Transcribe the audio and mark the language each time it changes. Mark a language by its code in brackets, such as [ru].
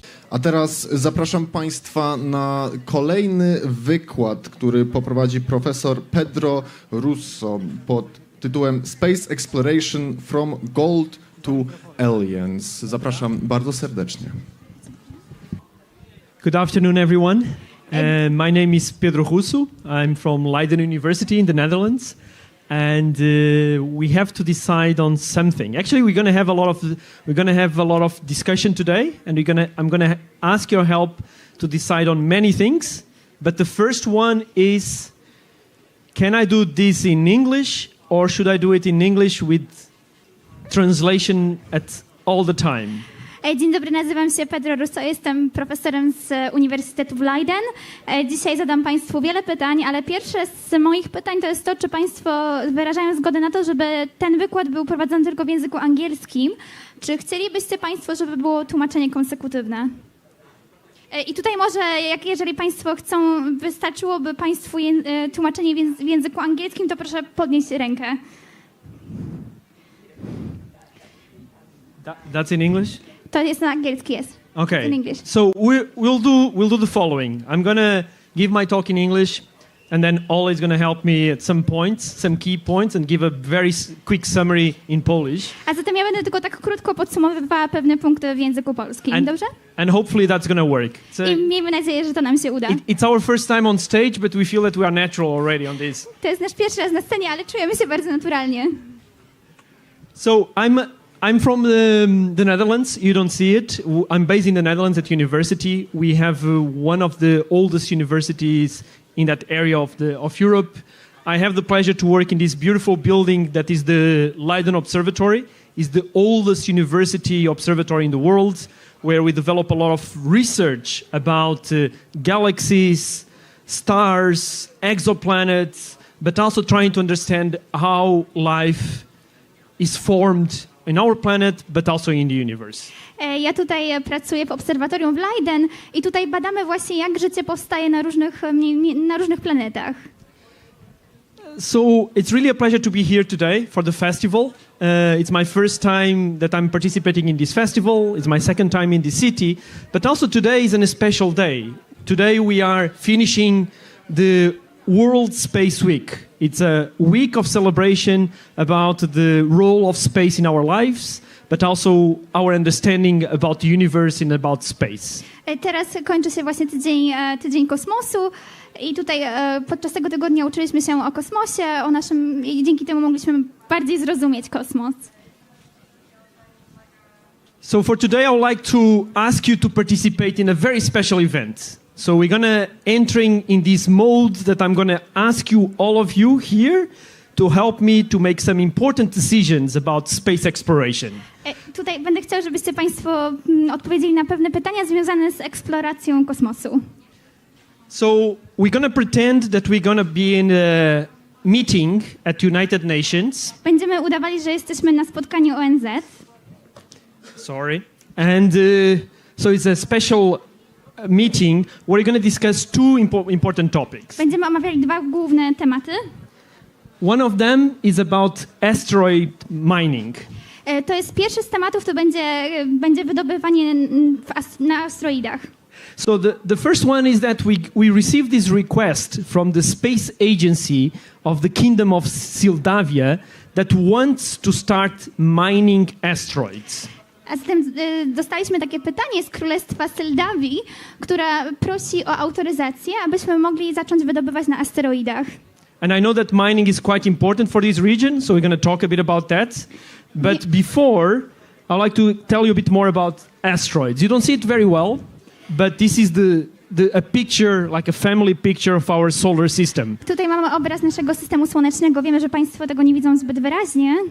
[pl] A teraz zapraszam Państwa na kolejny wykład, który poprowadzi profesor Pedro Russo pod tytułem [en] Space Exploration from Gold to Aliens. [pl] Zapraszam bardzo serdecznie. [en] Good afternoon, everyone. My name is Pedro Russo. I'm from Leiden University in the Netherlands, and we have to decide on something. Actually, we're going to have a lot of discussion today, and I'm going to ask your help to decide on many things. But the first one is, can I do this in English, or should I do it in English with translation at all the time? [pl] Dzień dobry, nazywam się Pedro Russo, jestem profesorem z Uniwersytetu w Leiden. Dzisiaj zadam Państwu wiele pytań, ale pierwsze z moich pytań to jest to, czy Państwo wyrażają zgodę na to, żeby ten wykład był prowadzony tylko w języku angielskim. Czy chcielibyście Państwo, żeby było tłumaczenie konsekutywne? I tutaj może, jeżeli Państwo chcą, wystarczyłoby Państwu tłumaczenie w języku angielskim, to proszę podnieść rękę. [en] That's in English? [pl] To jest na angielski, jest. [en] Okay. In English. So we'll do the following. I'm gonna give my talk in English, and then Ola is gonna help me at some points, some key points, and give a very quick summary in Polish. [pl] A zatem ja będę tylko tak krótko podsumowywała pewne punkty w języku polskim. Dobrze? [en] And hopefully that's gonna work. [pl] I miejmy nadzieję, że to nam się uda. [en] It's our first time on stage, but we feel that we are natural already on this. [pl] To jest nasz pierwszy raz na scenie, ale czujemy się bardzo naturalnie. [en] So I'm from the Netherlands. You don't see it. I'm based in the Netherlands at university. We have one of the oldest universities in that area of Europe. I have the pleasure to work in this beautiful building that is the Leiden Observatory. It's the oldest university observatory in the world, where we develop a lot of research about galaxies, stars, exoplanets, but also trying to understand how life is formed in our planet, but also in the universe. [pl] Ja tutaj pracuję w obserwatorium w Leiden i tutaj badamy właśnie, jak życie powstaje na różnych planetach. [en] So it's really a pleasure to be here today for the festival. It's my first time that I'm participating in this festival. It's my second time in the city, but also today is a special day. Today we are finishing the World Space Week. It's a week of celebration about the role of space in our lives, but also our understanding about the universe and about space. [pl] Teraz kończy się właśnie tydzień kosmosu i tutaj podczas tego tygodnia uczyliśmy się o kosmosie, i dzięki temu mogliśmy bardziej zrozumieć kosmos. [en] So for today I would like to ask you to participate in a very special event. So we're gonna entering in this mode that I'm gonna ask you, all of you here, to help me to make some important decisions about space exploration. [pl] Tutaj będę chciał, żebyście Państwo odpowiedzieli na pewne pytania związane z eksploracją kosmosu. [en] So we're gonna pretend that we're gonna be in a meeting at United Nations. [pl] Będziemy udawali, że jesteśmy na spotkaniu ONZ. [en] Sorry. And so it's a special meeting where we're going to discuss two important topics. [pl] Będziemy omawiali dwa główne tematy. [en] One of them is about asteroid mining. [pl] To jest pierwszy z tematów, to będzie wydobywanie na asteroidach. [en] So the first one is that we received this request from the Space Agency of the Kingdom of Moldavia that wants to start mining asteroids. [pl] A zatem dostaliśmy takie pytanie z Królestwa Mołdawii, która prosi o autoryzację, abyśmy mogli zacząć wydobywać na asteroidach. [en] And I know that mining is quite important for this region, so we're going to talk a bit about that. But before, I'd like to tell you a bit more about asteroids. You don't see it very well, but this is a picture, like a family picture of our solar system. [pl] Tutaj mamy obraz naszego systemu słonecznego. Wiemy, że Państwo tego nie widzą zbyt wyraźnie.